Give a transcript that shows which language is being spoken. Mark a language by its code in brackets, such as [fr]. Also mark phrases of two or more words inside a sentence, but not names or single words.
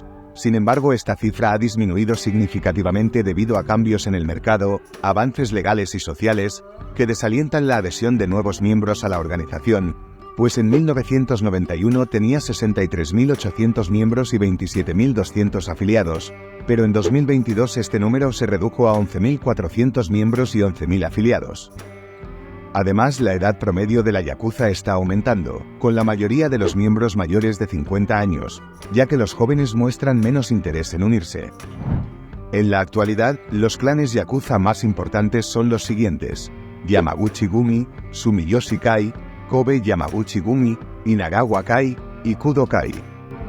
[es] Sin embargo, esta cifra ha disminuido significativamente debido a cambios en el mercado, avances legales y sociales, que desalientan la adhesión de nuevos miembros a la organización, pues en 1991 tenía 63.800 miembros y 27.200 afiliados, pero en 2022 este número se redujo a 11.400 miembros y 11.000 afiliados. Además, la edad promedio de la yakuza está aumentando, con la mayoría de los miembros mayores de 50 años, ya que los jóvenes muestran menos interés en unirse. En la actualidad, los clanes yakuza más importantes son los siguientes: Yamaguchi-gumi, Sumiyoshi-kai, Kobe Yamaguchi-gumi, Inagawa-kai y Kudo-kai.